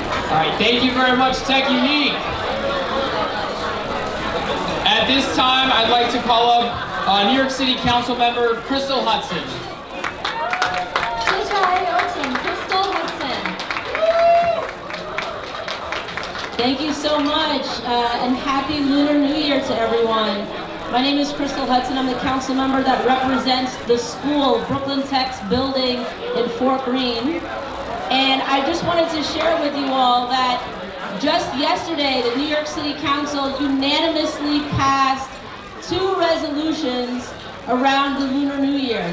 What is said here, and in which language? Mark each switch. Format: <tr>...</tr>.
<en>All right, thank you very much, Tech Unique. At this time, I'd like to call up New York City Council member Crystal Hudson.</en> <zh>接下来有请 Crystal Hudson.</zh> <en>Thank you so much, and happy Lunar New Year to everyone. My name is Crystal Hudson. I'm the council member that represents the school, Brooklyn Tech's building in Fort Greene. And I just wanted to share with you all that just yesterday, the New York City Council unanimously passed 2 resolutions around the Lunar New Year.</en>